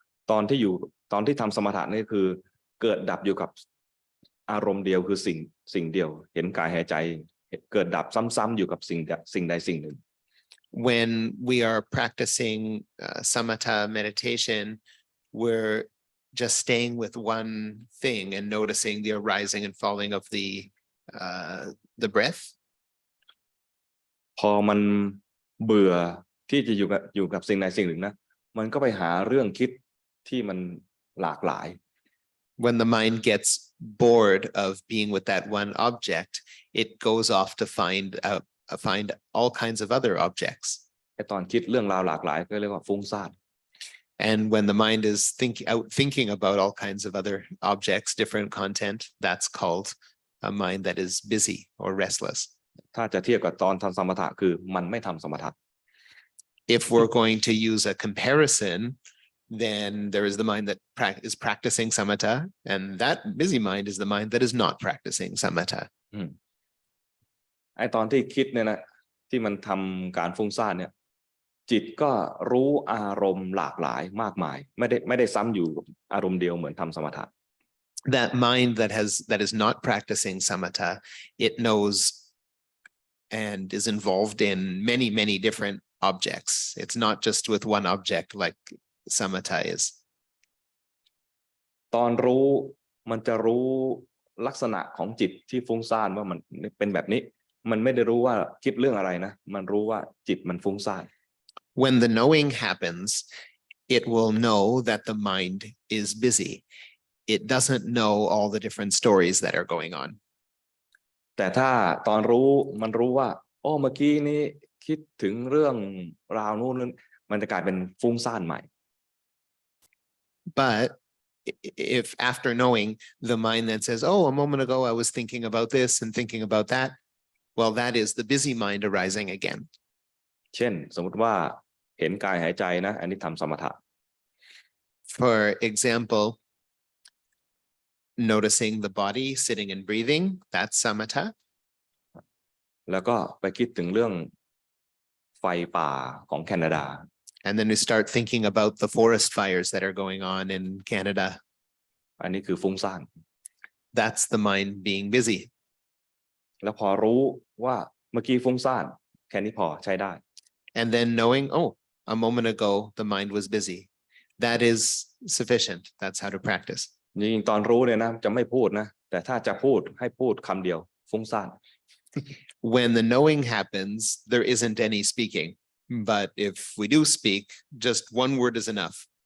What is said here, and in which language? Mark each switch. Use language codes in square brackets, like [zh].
[th] ตอนที่ทำสมถะนี่คือเกิดดับอยู่กับอารมณ์เดียวคือสิ่งเดียวเห็นกายหายใจเกิดดับซ้ำๆอยู่กับสิ่งใดสิ่งหนึ่ง [en] When we are practicing samatha meditation, we're just staying with one thing and noticing the arising and falling of the breath. [th] พอมันเบื่อที่จะอยู่กับสิ่งใดสิ่งหนึ่งนะมันก็ไปหาเรื่องคิดที่มันหลากหลาย [en] When the mind gets bored of being with that one object, it goes off to find all kinds of other objects. [th] ไอ้ตอนคิดเรื่องราวหลากหลายก็เรียกว่าฟุ้งซ่าน [en] And when the mind is thinking about all kinds of other objects, different content, that's called a mind that is busy or restless. [th] ถ้าจะเทียบกับตอนทำสมถะคือมันไม่ทำสมถะ [en] If we're going to use a comparison, then there is the mind that is practicing samatha, and that busy mind is the mind that is not practicing samatha. [th] ไอ้ตอนที่คิดเนี่ยนะที่มันทำการฟุ้งซ่านเนี่ยจิตก็รู้อารมณ์หลากหลายมากมายไม่ได้ซ้ำอยู่อารมณ์เดียวเหมือนทำสมถะ [en] That mind that is not practicing samatha, it knows and is involved in many different objects. It's not just with one object like samatha is. [th] ตอนรู้มันจะรู้ลักษณะของจิตที่ฟุ้งซ่านว่ามันเป็นแบบนี้มันไม่ได้รู้ว่าคิดเรื่องอะไรนะมันรู้ว่าจิตมันฟุ้งซ่าน [en] When the knowing happens, it will know that the mind is busy. It doesn't know all the different stories that are going on. [th] แต่ถ้าตอนรู้มันรู้ว่าโอ้เมื่อกี้นี้คิดถึงเรื่องราวนู้นมันจะกลายเป็นฟุ้งซ่านใหม่ [en] But if after knowing the mind then says, oh, a moment ago I was thinking about this and thinking about that, well, that is the busy mind arising again. [th] เช่นสมมติว่าเห็นกายหายใจนะอันนี้ทำสมถะ [en] For example, noticing the body sitting and breathing, that's samatha. [th] แล้วก็ไปคิดถึงเรื่องไฟป่าของแคนาดา [en] And then we start thinking about the forest fires that are going on in Canada. [th] อันนี้คือฟุ้งซ่าน [en] That's the mind being busy. [th] แล้วพอรู้ว่าเมื่อกี้ฟุ้งซ่านแค่นี้พอใช้ได้ [en] And then knowing, oh, a moment ago the mind was busy. That is sufficient. That's how to practice. [th] จริงๆตอนรู้เนี่ยนะจะไม่พูดนะแต่ถ้าจะพูดให้พูดคำเดียวฟุ้งซ่าน [en] When the knowing happens, there isn't any speaking. But if we do speak, just one word is enough.